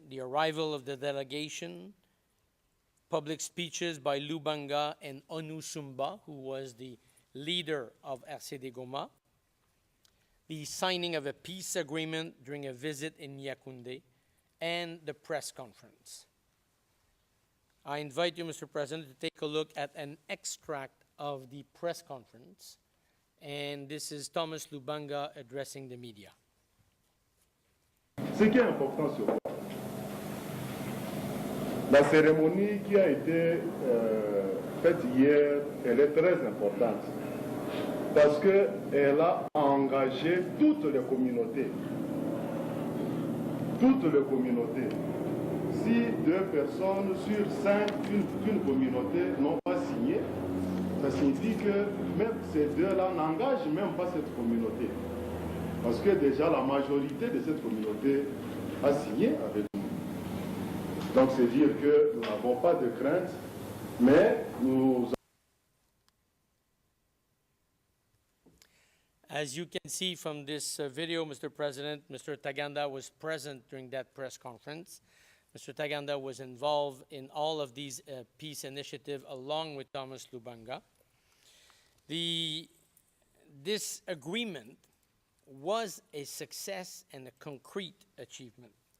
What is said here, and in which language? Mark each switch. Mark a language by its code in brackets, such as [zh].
[en] The arrival of the delegation, public speeches by Lubanga and Onusumba, who was the leader of RCD Goma, the signing of a peace agreement during a visit in Yaoundé, and the press conference. I invite you, Mr. President, to take a look at an extract of the press conference, and this is Thomas Lubanga addressing the media. [fr] Ce qui est important sur la cérémonie qui a été faite hier, elle est très importante parce qu'elle a engagé toutes les communautés. Toutes les communautés. Si 2 personnes sur 5 d'une communauté n'ont pas signé, ça signifie que même ces 2-là n'engagent même pas cette communauté. Parce que déjà la majorité de cette communauté a signé avec nous. Donc c'est dire que nous n'avons pas de crainte, mais nous... [en] As you can see from this video, Mr. President, Mr. Ntaganda was present during that press conference. Mr. Ntaganda was involved in all of these peace initiatives along with Thomas Lubanga. This agreement was a success and a concrete achievement.